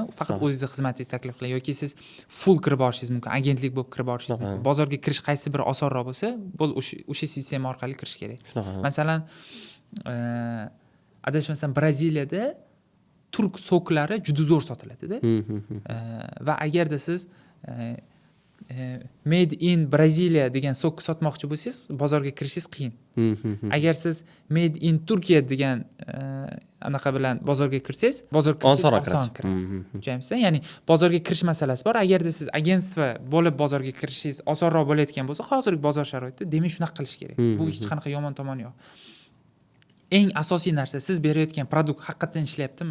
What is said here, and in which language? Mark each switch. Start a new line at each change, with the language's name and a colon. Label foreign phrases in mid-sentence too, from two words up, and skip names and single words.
Uzbek: Faqat o'zingizni xizmatingizni taklif qiladi yoki siz full kirib borishingiz mumkin, agentlik bo'lib kirib borishingiz mumkin. Bozorga kirish qaysi biri osonroq bo'lsa, o'sha sistema orqali kirish kerak. Masalan, adashmasam Braziliyada turk soklari juda zo'r sotiladi-da. Va agarda siz
English: made in
Uzbek: Braziliya degan sok sotmoqchi bo'lsangiz, bozorga kirishingiz qiyin. Agar siz
English: made in
Uzbek: Turkiya degan anaqa bilan bozorga kirsangiz, bozorga oson kirasiz. Tushunamsiz? Ya'ni bozorga kirish masalasi bor. Agarda siz agentstva bo'lib bozorga kirishingiz osonroq bo'layotgan bo'lsa, hozirgi bozor sharoitida demak shunaqa qilish kerak. Bu hech qanaqa yomon tomoni yo'q. Eng asosiy narsa, siz berayotgan produkt haqiqatan ishlayaptimi?